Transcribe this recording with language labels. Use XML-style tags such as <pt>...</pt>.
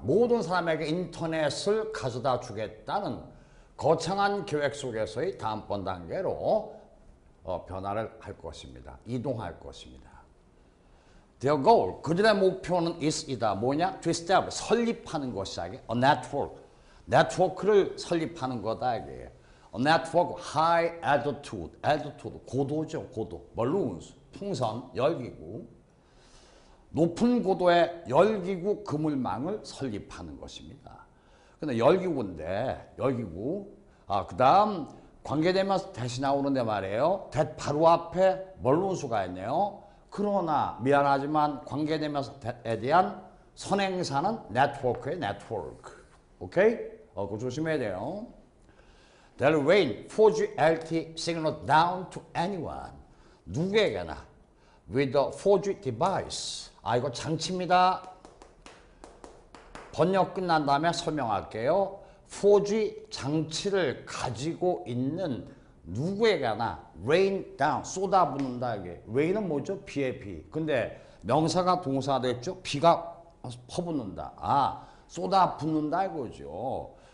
<ko>모든 사람에게 인터넷을 가져다 주겠다는 거창한 계획 속에서의 다음번 단계로 변화를 할 것입니다. 이동할 것입니다.</ko> <en>Their goal,</en> <ko>그들의 목표는</ko> <en>is이다.</en> <ko>뭐냐?</ko> <en>To establish,</en> <ko>설립하는 것이다.</ko> <en>A network,</en> <ko>네트워크를 설립하는 거다 이게. 네트워크</ko> <en>high altitude</en> <ko>고도죠 고도. balloons 풍선 열기구. 높은 고도의 열기구 그물망을 설립하는 것입니다. 근데 열기구인데 열기구 그 다음 관계되면서 대시 나오는데 말이에요. 바로 앞에 멀룬수가 있네요. 그러나 미안하지만 관계되면서에 대한 선행사는 네트워크의 네트워크. 오케이? 그거 조심해야 돼요.</ko> <en>They'll rain 4G LTE signal down to anyone.</en> <ko>누구에게나</ko> <en>with a 4G device.</en> <ko>이거 장치입니다. 번역 끝난 다음에 설명할게요. 4G 장치를 가지고 있는 누구에게나</ko> <en>rain down,</en> <ko>쏟아붓는다 이게. rain은 뭐죠? 비의 비. 근데 명사가 동사 됐죠? 비가 퍼붓는다. 쏟아붓는다 이거죠.</ko>